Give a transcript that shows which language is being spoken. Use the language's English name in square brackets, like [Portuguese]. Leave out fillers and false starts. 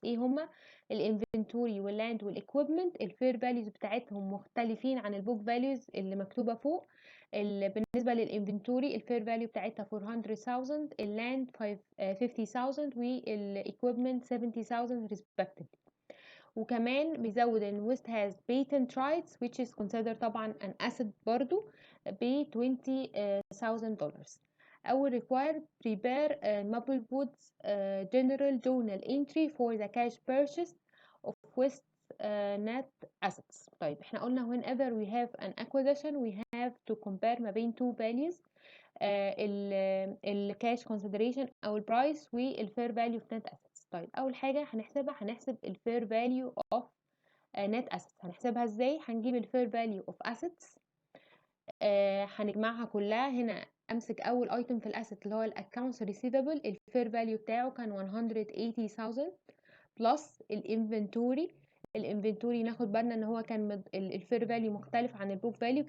[Arabic] ايه هما؟ الانفنتوري واللاند والاكويبمنت، الفير فاليوز بتاعتهم مختلفين عن البوك فاليوز اللي مكتوبه فوق. بالنسبه للانفنتوري الفير فاليو بتاعتها 400,000، اللاند 50,000، والاكويبمنت 70,000 respectively. وكمان بيزود ان [English] West has patent rights which is considered [Arabic] طبعا [English] an asset [Arabic] برضو ب [English] $20,000. أول required prepare Maplewood's general journal entry for the cash purchase of West's net assets. [Arabic] طيب احنا قلنا [English] whenever we have an acquisition we have to compare [Arabic] ما بين [English] two values، [Arabic] الكاش [English] consideration [Arabic] أو البرايس [English] والfair value of net assets. [Arabic] طيب اول حاجه هنحسب الفير فاليو اوف نت اسيتس. هنحسبها ازاي؟ هنجيب الفير فاليو اوف اسيتس، هنجمعها كلها. هنا امسك اول ايتم في الاسيت اللي هو الاكونتس ريسيفبل، الفير فاليو بتاعه كان 180,000 بلس الانفنتوري ناخد بالنا ان هو كان الفير فاليو مختلف عن البوك فاليو.